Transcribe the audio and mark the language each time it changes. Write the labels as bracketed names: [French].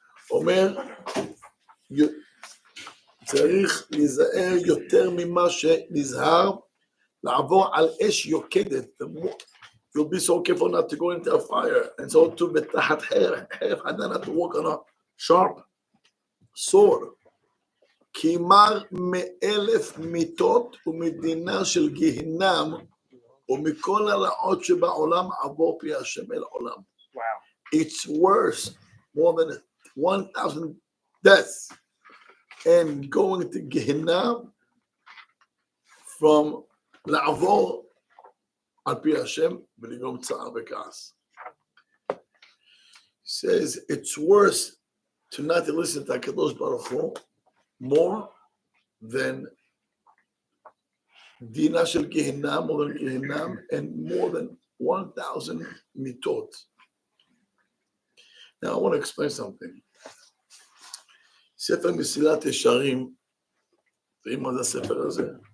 [Hebrew] אומר, צריך להיזהר יותר ממה שנזהר, לעבור על אש יוקדת. [English] You'll be so careful not to go into a fire. And so to בתחת חרב חדה, not to walk on a sharp sword. [Hebrew] כי מר מאלף מיתות ומדינה של גיהנם, ומכל הרעות שבעולם עבור פי השם אל עולם. [English] It's worse, more than 1,000 deaths, and going to Gehenna from לעבור על פי השם ולגרום צער וכעס. He says it's worse to not listen to HaKadosh Baruch Hu more than Dina shel Gehenna, more than Gehenna, and more than 1,000 mitot. Now I want to explain something. [Hebrew] ספר מסילת ישרים, תראי מה זה הספר הזה?